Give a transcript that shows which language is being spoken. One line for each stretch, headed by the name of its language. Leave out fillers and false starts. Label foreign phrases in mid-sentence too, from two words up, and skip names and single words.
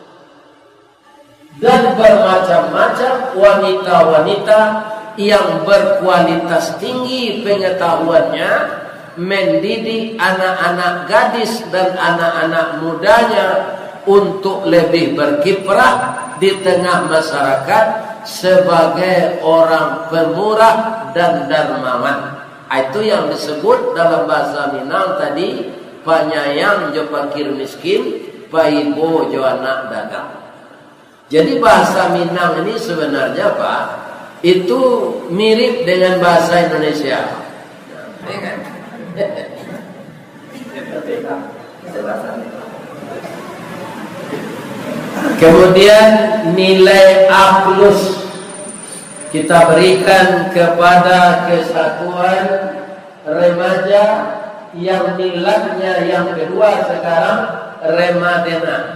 Indonesian: Dan bermacam-macam wanita-wanita yang berkualitas tinggi pengetahuannya, mendidik anak-anak gadis dan anak-anak mudanya untuk lebih berkiprah di tengah masyarakat sebagai orang pemurah dan dermawan. Itu yang disebut dalam bahasa Minang tadi,
Minangkabau: panyayang jo pakir miskin, paibo jo anak dagang.
Indonesian: Jadi bahasa Minang ini sebenarnya Pak, itu mirip dengan bahasa Indonesia. Ya kan? Kemudian nilai A+ kita berikan kepada kesatuan remaja yang nilainya yang kedua sekarang Remadena.